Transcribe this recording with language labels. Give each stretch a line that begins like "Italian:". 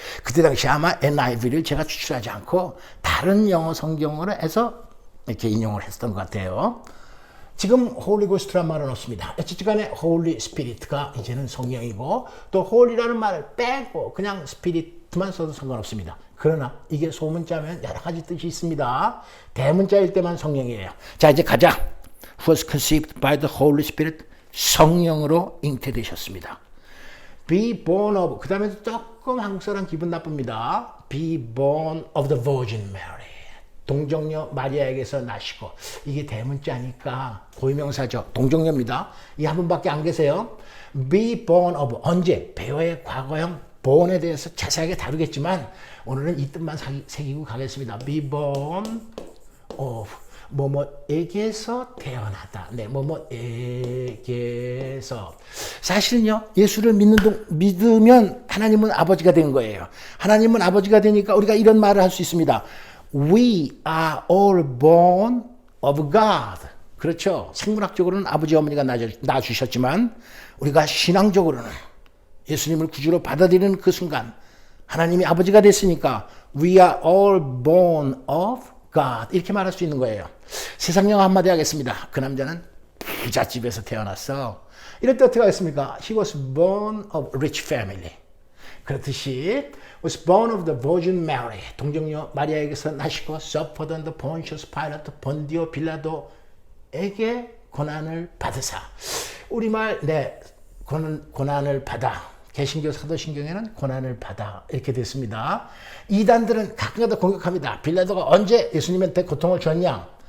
Korean: 그때 당시 아마 NIV를 제가 추출하지 않고 다른 영어 성경으로 해서 이렇게 인용을 했던 것 같아요. 지금 Holy Ghost란 말은 없습니다. 어쨌든 간에 Holy Spirit가 이제는 성령이고 또 Holy라는 말을 빼고 그냥 Spirit만 써도 상관없습니다. 그러나 이게 소문자면 여러 가지 뜻이 있습니다. 대문자일 때만 성령이에요. 자, 이제 가자.
English: Who was conceived by the Holy Spirit.
Korean: 성령으로 잉태되셨습니다.
English: Be born of.
Korean: 그 다음에 조금 항설한 기분 나쁩니다.
English: Be born of the Virgin Mary.
Korean: 동정녀 마리아에게서 나시고. 이게 대문자니까 고유명사죠. 동정녀입니다. 이 한 분밖에 안 계세요.
English: Be born of.
Korean: 언제? 배어의 과거형 born에 대해서 자세하게 다루겠지만 오늘은 이 뜻만 새기고 가겠습니다.
English: Be born of.
Korean: 뭐뭐에게서 태어나다. 네, 뭐뭐에게서. 사실은요, 예수를 믿으면 하나님은 아버지가 된 거예요. 하나님은 아버지가 되니까 우리가 이런 말을 할 수 있습니다.
English: We are all born of God.
Korean: 그렇죠. 생물학적으로는 아버지 어머니가 낳아주셨지만 우리가 신앙적으로는 예수님을 구주로 받아들이는 그 순간 하나님이 아버지가 됐으니까
English: We are all born of God
Korean: 이렇게 말할 수 있는 거예요. 세상 영어 한마디 하겠습니다. 그 남자는 부잣집에서 태어났어. 이럴 때 어떻게 하겠습니까?
English: He was born of rich family.
Korean: 그렇듯이
English: was born of the Virgin Mary.
Korean: 동정녀 마리아에게서 나시고
English: suffered under Pontius Pilate,
Korean: 본디오 빌라도에게 고난을 받으사. 우리말 네 고난을 받아. 개신교 사도신경에는 고난을 받아 이렇게 됐습니다. 이단들은 가끔가다 공격합니다. 빌라도가 언제 예수님한테 고통을 줬냐?